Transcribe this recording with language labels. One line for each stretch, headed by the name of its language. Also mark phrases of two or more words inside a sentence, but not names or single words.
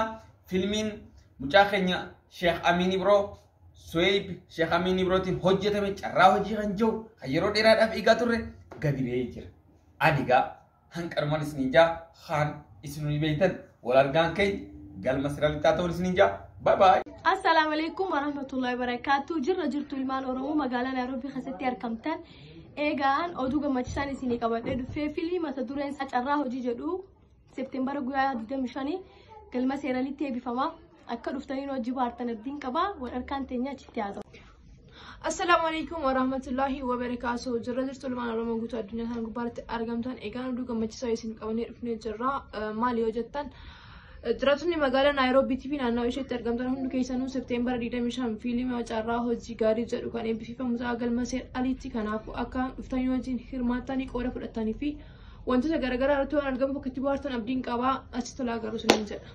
Oromo: Filmiin mucaa keenya Sheekh Amini biroo Su'eeb Sheekh Amini birootiin hojjetame carraa hojii kan jiru kan yeroo dheeraadhaaf eegaa turre gadi ba'ee jira. Anigaa hanqarumaan isiniin jaa haan isinii beektan wal argaan keenya galma sirriitti ta'uun isiniin jaa.
English: Bye bye.
Arabic: السلام عليكم ورحمة الله وبركاته.
Oromo: Jirtu ilmaan Oromoo magaalaa Nairobi keessatti argamtan. Eegaan oduu gammachiisaan isinii qabadhee dhufee filmii mata dureen isaa carraa hojii jedhu Seepteembara guyyaa 25 galma Seeraanitti eebbifama. Akka dhuftanii hojii baartan abdiin qaba. Wal arkaan teenya achitti haa ta'u.
Arabic: السلام عليكم ورحمة الله وبركاته.
Oromo: Jirtu ilmaan Oromoo guutuu addunyaa kana gubbaatti argamtan. Eegaan oduu gammachiisaa isin qabannee dhufnee jirra. Maali yoo jettan Jiratonni magaalaa Nairobi fi naannoo isheetti argamtan hundi keessanuu Seepteembara 25 fiilmii carraa hojii gaarii jedhu kan eebbifamu galma Sir Aliitti. Kanaafuu akka dhuftanii wajjin hirmaattanii qooda fudhatanii fi wantoota garaagaraa irratti waan argamu bakka itti bohaartan abdiin qabaa achi tolaa garuu siniin jedha.